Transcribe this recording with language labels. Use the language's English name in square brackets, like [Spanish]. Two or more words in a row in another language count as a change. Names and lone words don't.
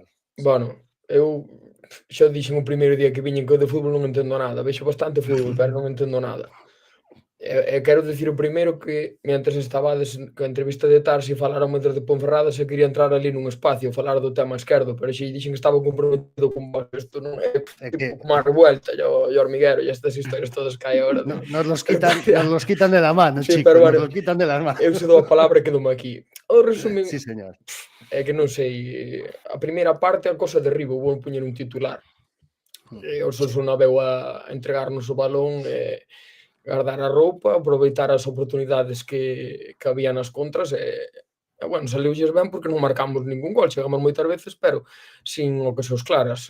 [Galician] Bueno, eu xa dixen o primeiro día que viñen que eu de fútbol non entendo nada, vexo bastante fútbol, pero non entendo nada. E quero dicir o primeiro que, mentre estabades coa entrevista de Tarsi, falaron mentre de Ponferrada se quería entrar ali nun espacio, falar do tema esquerdo, pero xe dixen que estaba comprometido con vos. Isto non é tipo como a revuelta, o hormiguero, e estas historias todas que hai agora. [Spanish] Nos los quitan de la mano, sí, chico, bueno, nos los quitan de las manos. [Galician] Eu se dou a palabra e quedome aquí. O resumen... [Spanish] Sí, señor. [Galician] É que non sei, a primeira parte a cosa de riba, vou poñer un titular. O Osasuna veu a entregarnos o balón e guardar a roupa, aproveitar as oportunidades que había nas contras e bueno, saliulles ben porque non marcamos ningún gol, chegamos moitas veces, pero sin ocasións claras.